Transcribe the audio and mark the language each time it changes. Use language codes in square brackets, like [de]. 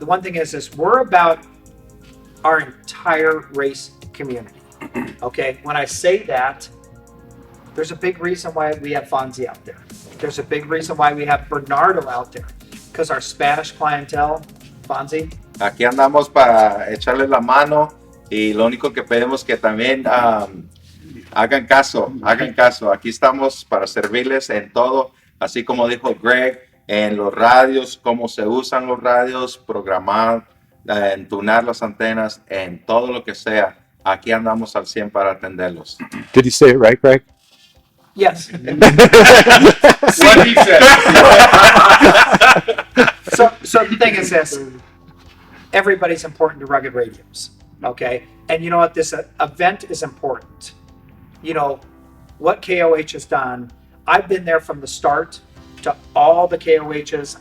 [en] The one thing is we're about our entire race community. Okay, when I say that, there's a big reason why we have Fonzie out there. There's a big reason why we have Bernardo out there, because our Spanish clientele, Fonzie. [es] Aquí andamos para echarle la mano y lo único que pedimos que también hagan caso. Aquí estamos para servirles en todo, así como dijo Greg, en los radios, cómo se usan los radios, programar, entunar las antenas, en todo lo que sea. Aquí andamos al 100 para atenderlos. [en] Did you say it right, Greg? Yes. What he said. So the thing is this, everybody's important to Rugged Radios, okay? And you know what, this event is important. You know, what KOH has done, I've been there from the start to all the KOHs.